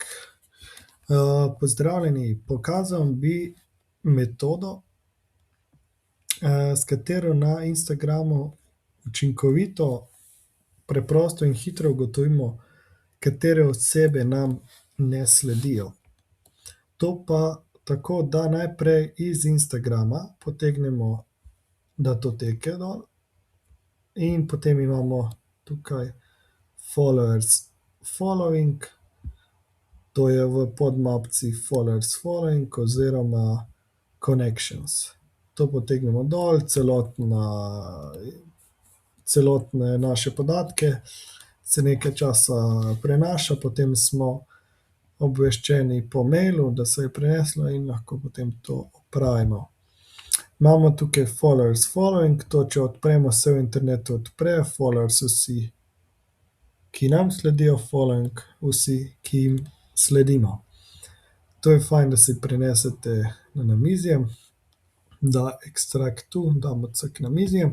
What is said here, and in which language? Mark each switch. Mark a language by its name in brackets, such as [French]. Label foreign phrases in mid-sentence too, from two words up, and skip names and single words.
[Slovenian] Pozdravljeni, pokazal bi metodo, s katero na Instagramu učinkovito, preprosto in hitro ugotovimo, katere osebe nam ne sledijo. To pa tako, da najprej iz Instagrama potegnemo datoteke dol in potem imamo tukaj [English] followers following, [Slovenian] to je v podmapci [English] followers following [Slovenian] oziroma connections. To potegnemo dol, celotne naše podatke, se nekaj časa prenaša, potem smo obveščeni po mailu, da se je preneslo in lahko potem to opravimo. Imamo tukaj [English] followers following, [Slovenian] to če odpremo, se v internetu odpre, followers vsi, ki nam sledijo, following vsi, ki jim sledimo. To je fajn, da si prenesete na namizje, da ekstrakt tu, damo cek namizje.